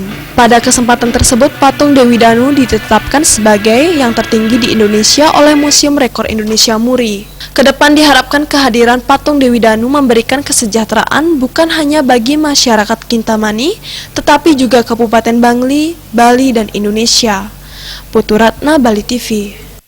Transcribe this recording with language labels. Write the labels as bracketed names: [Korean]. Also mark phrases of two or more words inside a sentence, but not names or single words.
[Indonesian] Pada kesempatan tersebut, patung Dewi Danu ditetapkan sebagai yang tertinggi di Indonesia oleh Museum Rekor Indonesia Muri. Kedepan diharapkan kehadiran patung Dewi Danu memberikan kesejahteraan bukan hanya bagi masyarakat Kintamani, tetapi juga Kabupaten Bangli, Bali, dan Indonesia. Putu Ratna, Bali TV.